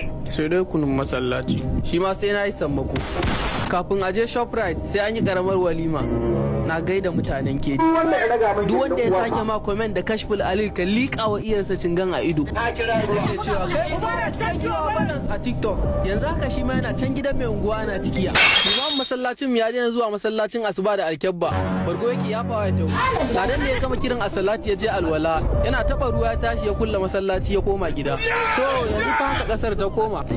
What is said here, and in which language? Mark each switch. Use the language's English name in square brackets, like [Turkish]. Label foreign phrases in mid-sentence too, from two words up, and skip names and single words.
[Hausa] Sai dai kunun masallaci. Shi ma sai na yi sammako. Kafin a je Shoprite sai an yi karamar walima. Na gaida mutanen Kedi. Duk wanda ya sake ma comment da Kashful Alil ka liƙa wa iyarsa cingan a ido. Zai cewa, "Kai Mubarak, [English] thank you for balance" a TikTok. [Hausa] Yanzu haka shi ma yana can gidan mai unguwa ana cikiya. Imam masallacin mu ya daina zuwa masallacin asuba da alkyabba. Bargo yake yafawa ya tawo. Ladan ne ya gama kiran a salati ya je alwala. Yana taɓa ruwa ya tashi ya kulle masallaci ya koma gida. To, yanzu fa haka ƙasar ta koma.